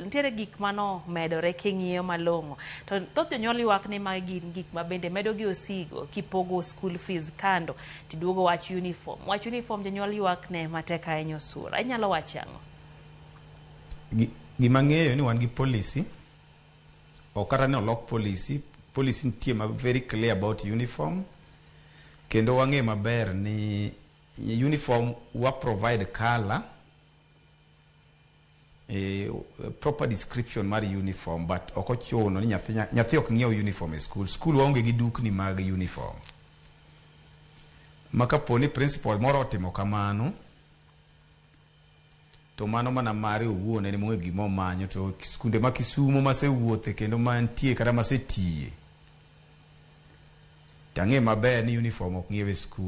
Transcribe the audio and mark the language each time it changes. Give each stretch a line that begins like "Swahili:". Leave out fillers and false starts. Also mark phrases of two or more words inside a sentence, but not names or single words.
Luo (Kenya and Tanzania): Nitiere gik mano medore king'iyo malong'o. To thoth jonyuol ywak ni magi gik ma bende medo gi osigo kipogo
English: school fees
Luo (Kenya and Tanzania): kando tiduogo wach uniform. Wach uniform jonyuol ywak ne matek ahinya osura. Inyalo wacho ang'o? Gima ng'eyo ni wan gi policy. Okara ne olok policy. Policy nitie ma
English: very clear about uniform.
Luo (Kenya and Tanzania): Kendo wang'e maber ni uniform wa provide color,
English: proper description
Luo (Kenya and Tanzania): mar uniform, but ok ochuno ni nyathi ok ng'iew uniform e school. School waonge gi dukni mag uniform. Makapo ni principal moro otimo kamano to mano mana mare owuon en mong'e gima omanyo. To skunde ma Kisumo masewuothe kendo mantie kata masetiye, tang'e maber ni uniform ok ng'iewe skul.